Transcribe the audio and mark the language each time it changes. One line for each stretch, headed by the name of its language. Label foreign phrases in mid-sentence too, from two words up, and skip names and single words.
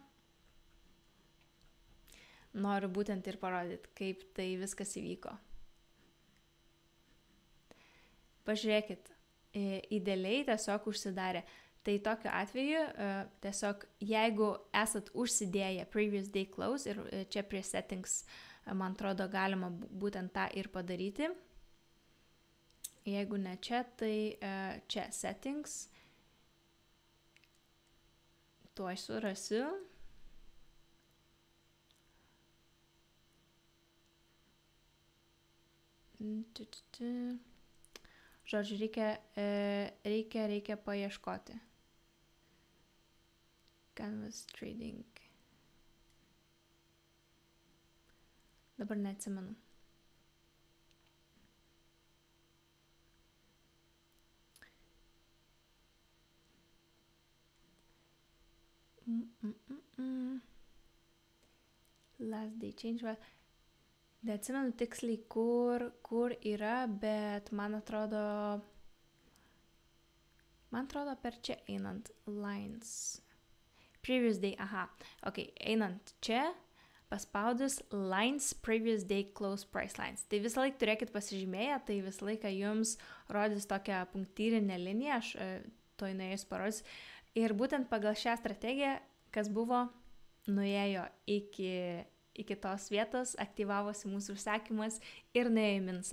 Lithuanian: Noriu būtent ir parodyti, kaip tai viskas įvyko. Pažiūrėkit, idealiai tiesiog užsidarė. Tai tokiu atveju tiesiog jeigu esat užsidėję
English: previous day close
Lithuanian: ir čia prie settings, man atrodo, galima būtent tą ir padaryti. Jeigu ne čia, tai čia settings. Tuoj surasiu. Žodžiu, reikia paieškoti.
English: Canvas trading. Dabar neatsimenu. Last day change.
Lithuanian: Neatsimenu tiksliai, kur yra, bet man atrodo per čia einant lines.
English: Previous day,
Lithuanian: einant čia, paspaudus lines,
English: previous day close price lines.
Lithuanian: Tai visą laiką turėkit pasižymėję, tai visą laiką jums rodys tokią punktyrinę liniją, aš to nuėjus parodys. Ir būtent pagal šią strategiją, kas buvo, nuėjo iki tos vietos, aktyvavosi mūsų užsakymas ir nuėjo į minusą.